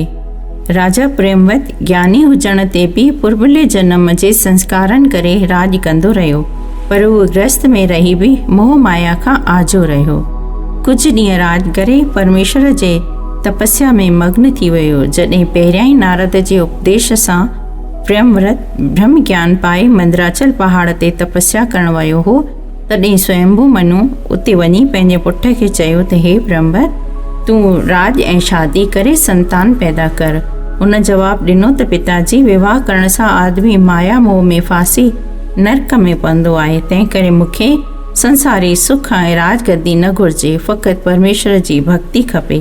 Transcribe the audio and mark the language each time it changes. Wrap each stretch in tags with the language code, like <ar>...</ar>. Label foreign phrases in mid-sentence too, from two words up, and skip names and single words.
<sd>राजा प्रेमव्रत ज्ञानी हुजण ते बि पुर्बले जन्म जे संस्कारनि करे राज कंदो रहियो, पर उहो गृहस्थ में रही बि मोह माया खां आजो रहियो। कुझु ॾींहं राज करे परमेश्वर जे तपस्या में मग्न थी वियो। जॾहिं पहिरियां ई नारद जे उपदेश सां प्रेमव्रत ब्रह्म ज्ञान पाए मंदराचल पहाड़ ते तपस्या करण वियो हो, तॾहिं स्वयंभू मनु उते वञी पंहिंजे पुट खे चयो त हे प्रेमव्रत, तूं राज ऐं शादी करे संतान पैदा कर। उन जवाबु ॾिनो त पिताजी, विवाह करण सां आदमी माया मोह में फासी नरक में पवंदो आहे, तंहिं करे मूंखे संसारी सुख ऐं राजगद्दी न घुर्जे, फ़क़ति परमेश्वर जी भक्ति खपे।</sd>